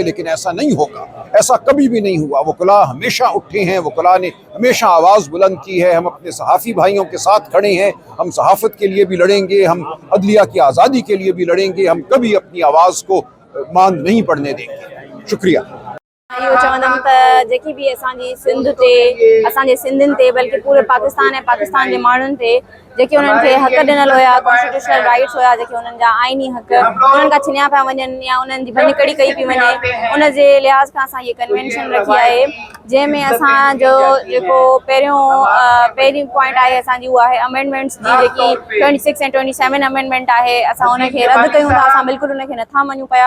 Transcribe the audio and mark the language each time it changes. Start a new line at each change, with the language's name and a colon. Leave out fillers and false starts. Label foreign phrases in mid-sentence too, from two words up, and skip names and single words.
Urdu: لیکن ایسا نہیں ہوگا، ایسا کبھی بھی نہیں ہوا۔ وکلاء ہمیشہ اٹھے ہیں، وکلاء نے ہمیشہ آواز بلند کی ہے۔ ہم اپنے صحافی بھائیوں کے ساتھ کھڑے ہیں، ہم صحافت کے لیے بھی لڑیں گے، ہم عدلیہ کی آزادی کے لیے بھی لڑیں گے، ہم کبھی اپنی آواز کو ماند نہیں پڑنے دیں گے۔ شکریہ۔
Sindhi: इहो चवंदमि त जेकी बि असांजी सिंध ते, असांजे सिंधियुनि ते, बल्कि पूरे पाकिस्तान ऐं पाकिस्तान जे माण्हुनि ते जेके उन्हनि खे हक़ ॾिनल हुया,
English: constitutional rights
Sindhi: हुया, जेके उन्हनि जा आइनी हक़ उन्हनि खां छिनिया पिया वञनि या उन्हनि जी भञकड़ी कई पई वञे, उन जे लिहाज़ खां असां इहे कन्वेंशन रखी आहे, जंहिंमें असांजो जेको पहिरीं पॉइंट आहे असांजी उहा आहे अमेंडमेंट्स जी, जेकी 26 ऐं 27 अमेंडमेंट आहे, असां उनखे रद्द कयूं था, असां बिल्कुलु उनखे नथा मञूं पिया।